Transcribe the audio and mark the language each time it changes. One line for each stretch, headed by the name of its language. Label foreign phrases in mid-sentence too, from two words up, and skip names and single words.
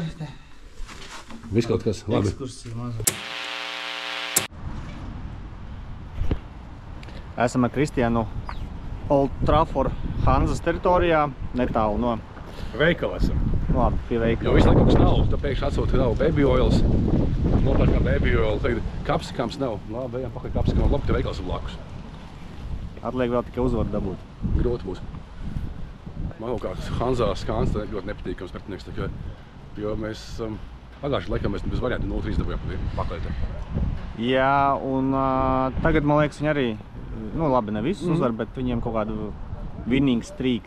Latvian: Viss kaut kas labi. Ekskursija mazu. Esam ar Kristiānu Old Trafford Hanzas teritorijā, netālu no Veikala esam. Labi, pie Jo veikala. visu laiku mums nav, tad pēkšņi atsūta nav
English: baby oils.
Latvian: Nopērkam
English: baby oil,
Latvian: tagad kapsikams nav. Labi, ejam pakaļ kapsikam, labi, te veikals ir blakus. Atliek vēl tikai uzvaru dabūt. Grūti būs. Man kaut kā Hanzā skāns tā ļoti nepatīkams pretinieks, tā kā, jo mēs pagājušajā laikā mēs bez variantu 0-3 dabujām pakaļ. Jā, un tagad, man liekas, viņi arī, nu labi, ne visus uzvar, bet viņiem kaut kādu
English: winning streaks.